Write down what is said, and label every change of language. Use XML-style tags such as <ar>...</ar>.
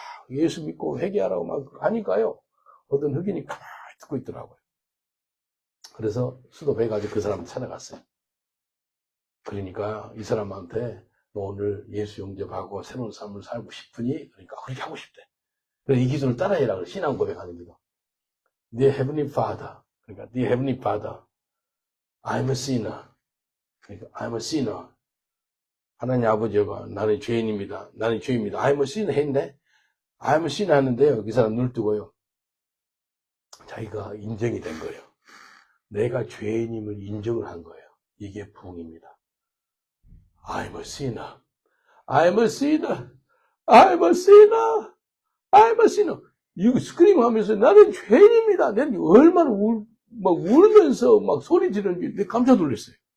<ko>예수 믿고 회개하라고 막 하니까요. 어떤 흑인이 가만히 듣고 있더라고요. 그래서 수도배가지고 그 사람 찾아갔어요. 그러니까 이 사람한테 너 오늘 예수 영접하고 새로운 삶을 살고 싶으니? 그러니까 그렇게 하고 싶대. 그래서 이 기술을 따라해라. 그래. 신앙 고백하는 기도.</ko> <en>Dear Heavenly Father.</en> <ko>그러니까</ko> <en>Dear Heavenly Father. I'm a sinner.</en> <ko>그러니까</ko> <en>I'm a sinner.</en> <ko>하나님 아버지가 나는 죄인입니다. 나는 죄인입니다.</ko> <en>I'm a sinner</en> <ko>했는데</ko> <en>I'm a sinner</en> <ko>하는데요. 그 사람 눈을 뜨고요. 자기가 인정이 된 거예요. 내가 죄인임을 인정을 한 거예요. 이게 부흥입니다.</ko> <en>I'm a sinner. I'm a sinner. I'm a sinner. I'm a sinner.</en> <ko>이거 스크림 하면서 나는 죄인입니다. 내가 얼마나 막 울면서 막 소리 지르는지 내가 깜짝 놀랐어요.</ko>